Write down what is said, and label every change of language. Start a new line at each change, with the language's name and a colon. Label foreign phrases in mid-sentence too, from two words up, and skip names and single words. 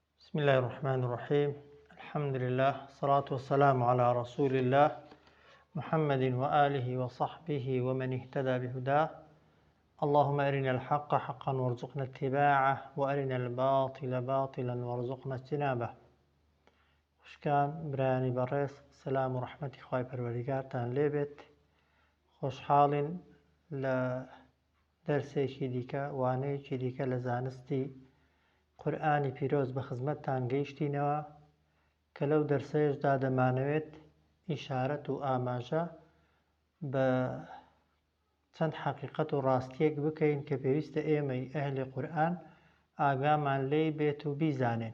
Arabic: بسم الله الرحمن الرحيم. الحمد لله، الصلاة والسلام على رسول الله محمد وآله وصحبه ومن اهتدى بهداه. اللهم أرنا الحق حقا وارزقنا اتباعه وأرنا الباطل باطلا وارزقنا اجتنابه.
Central Kurdish: خوشکان برانی بەڕێز، سلام و ڕەحمەتی خوای پەروەردگارتان لێبێت. خۆشحاڵین لە دەرسێکی دیکە، وانەیەکی دیکە لە زانستی قورئانی پیرۆز بە خزمەتتان گەیشتینەوە کە لەو دەرسەیەشدا دەمانەوێت ئیشارەت و ئاماژە بە چەند حەقیقەت و ڕاستیەک بکەین کە پێویستە ئێمەی ئەهلی قورئان ئاگامان لێی بێت و بیزانێن.